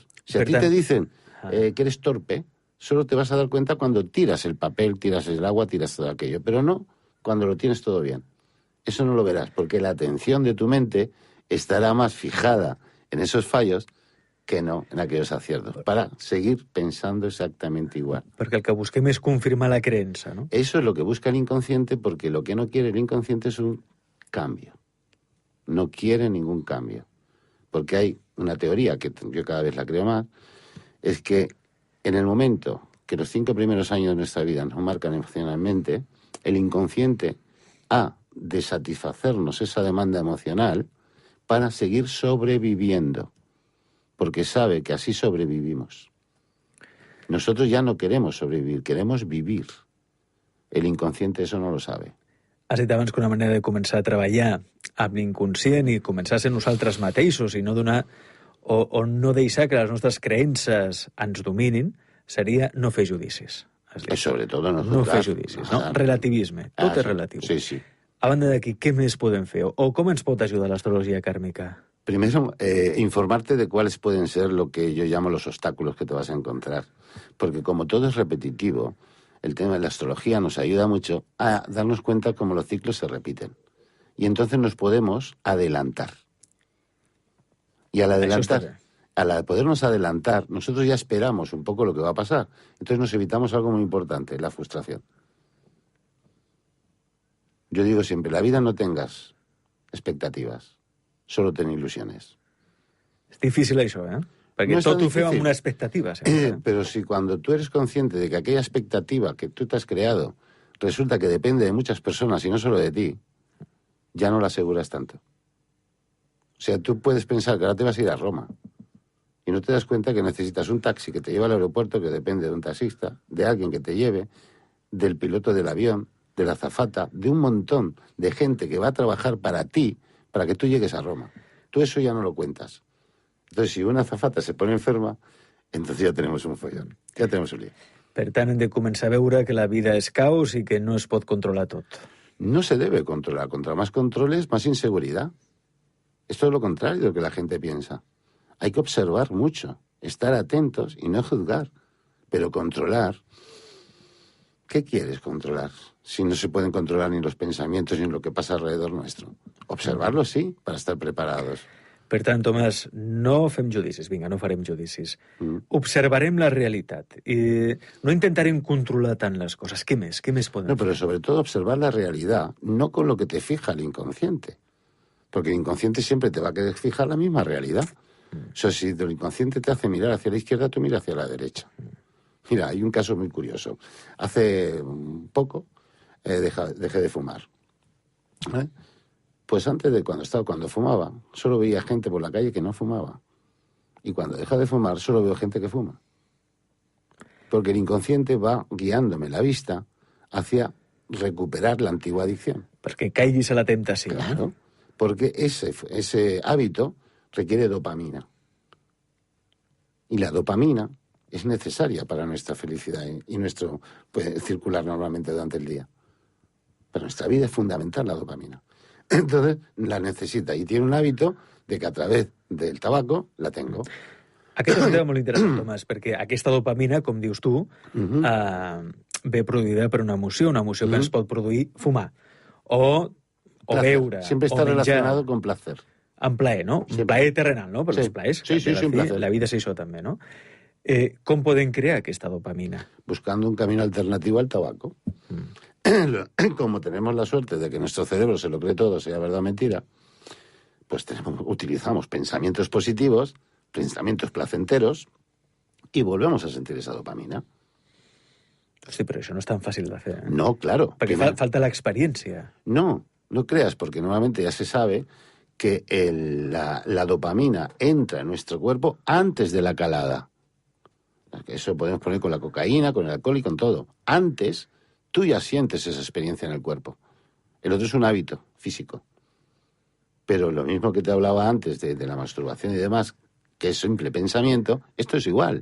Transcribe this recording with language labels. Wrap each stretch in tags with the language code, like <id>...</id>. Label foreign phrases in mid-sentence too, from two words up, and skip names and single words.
<es>Si a ti te dicen que eres torpe, solo te vas a dar cuenta cuando tiras el papel, tiras el agua, tiras todo aquello, pero no cuando lo tienes todo bien. Eso no lo verás, porque la atención de tu mente estará más fijada en esos fallos que no en aquellos aciertos, para seguir pensando exactamente igual.</es> <ca>Perquè el que busquem és confirmar la creença, ¿no?</ca> <es>Eso es lo que busca el inconsciente, porque lo que no quiere el inconsciente es un cambio. No quiere ningún cambio. Porque hay una teoría, que yo cada vez la creo más, es que en el momento que los 5 primeros años de nuestra vida nos marcan emocionalmente, el inconsciente ha de satisfacernos esa demanda emocional para seguir sobreviviendo, porque sabe que así sobrevivimos. Nosotros ya no queremos sobrevivir, queremos vivir. El inconsciente eso no lo sabe.</es> <ca>Has dit abans que una manera de començar a treballar amb l'inconscient i començar a ser nosaltres mateixos i no donar o no deixar que les nostres creences ens dominin seria no fer judicis.</ca> <es>Sobre todo no</es> <ca>No fer judicis, no? Relativisme. Tot és relatiu. Sí, sí. A banda d'aquí, què més podem fer? O com ens pot ajudar l'astrologia kármica?</ca> <es>Primero, informarte de cuáles pueden ser lo que yo llamo los obstáculos que te vas a encontrar. Porque como todo es repetitivo, el tema de la astrología nos ayuda mucho a darnos cuenta cómo los ciclos se repiten. Y entonces nos podemos adelantar. Y al podernos adelantar, nosotros ya esperamos un poco lo que va a pasar. Entonces nos evitamos algo muy importante, la frustración. Yo digo siempre, la vida no tengas expectativas, solo ten ilusiones.</es> <ca>És difícil això, Perquè no tot ho fem amb una expectativa.</ca> <es>Pero si cuando tú eres consciente de que aquella expectativa que tú te has creado resulta que depende de muchas personas y no solo de ti, ya no la aseguras tanto. O sea, tú puedes pensar que ahora te vas a ir a Roma y no te das cuenta que necesitas un taxi que te lleva al aeropuerto, que depende de un taxista, de alguien que te lleve, del piloto del avión, de la azafata, de un montón de gente que va a trabajar para ti, para que tú llegues a Roma. Tú eso ya no lo cuentas. Entonces, si una azafata se pone enferma, entonces ya tenemos un follón, ya tenemos un lío.</es> <ca>Per tant, hem de començar a veure que la vida és caos i que no es pot controlar tot.</ca> <es>No se debe controlar. Contra más controles, más inseguridad. Esto es lo contrario de lo que la gente piensa. Hay que observar mucho, estar atentos y no juzgar. Pero controlar... ¿Qué quieres controlar? Si no se pueden controlar ni los pensamientos ni lo que pasa alrededor nuestro. Observarlo sí, para estar preparados.</es> <ca>Per tant, Tomàs, no fem judicis, vinga, no farem judicis. Observarem la realitat i no intentarem controlar tant les coses. Què més? Què més podem</ca> <es>No, pero sobre todo observar la realidad, no con lo que te fija el inconsciente. Porque el inconsciente siempre te va a querer fijar la misma realidad. O sea, si el inconsciente te hace mirar hacia la izquierda, tú miras hacia la derecha. Mira, hay un caso muy curioso. Hace poco dejé de fumar. Pues antes de cuando fumaba, solo veía gente por la calle que no fumaba. Y cuando deja de fumar, solo veo gente que fuma. Porque el inconsciente va guiándome la vista hacia recuperar la antigua adicción.</es> <ca>Perquè caiguis a la temptació.</ca> <es>Claro, porque ese hábito requiere dopamina. Y la dopamina es necesaria para nuestra felicidad y nuestro circular normalmente durante el día. Para nuestra vida es fundamental la dopamina. Entonces la necesita y tiene un hábito de que a través del tabaco, la tengo.</es> <ca>Aquest és un tema molt interessant, Tomàs, perquè aquesta dopamina, com dius tu, ve produïda per una emoció que ens pot produir fumar, o</ca> <es>Placer.</es> <ca>beure,</ca> <es>Siempre está</es> <ca>o menjar.</ca> <es>relacionado con placer.</es> <ca>En plaer, no? Un</ca> <es>Siempre.</es> <ca>plaer terrenal, no? Per</ca> <es>Sí.</es> <ca>els plaers.</ca> <es>Sí, sí,</es> <ca>de la</ca> <es>sí, un</es> <ca>fi,</ca> <es>placer.</es> <ca>La vida és això també, no? Com podem crear aquesta dopamina?</ca> <es>Buscando un camino alternativo al tabaco. Como tenemos la suerte de que nuestro cerebro se lo cree todo, sea verdad o mentira, pues utilizamos pensamientos positivos, pensamientos placenteros, y volvemos a sentir esa dopamina.</es> <ca>Hosti, però això no és tan fàcil de fer.</ca> <es>No, claro.</es> <ca>Perquè falta l'experiència.</ca> <es>No creas, porque normalmente ya se sabe que la dopamina entra en nuestro cuerpo antes de la calada. Eso podemos poner con la cocaína, con el alcohol y con todo. Antes, tú ya sientes esa experiencia en el cuerpo. El otro es un hábito físico. Pero lo mismo que te hablaba antes de la masturbación y demás, que es simple pensamiento, esto es igual.</es>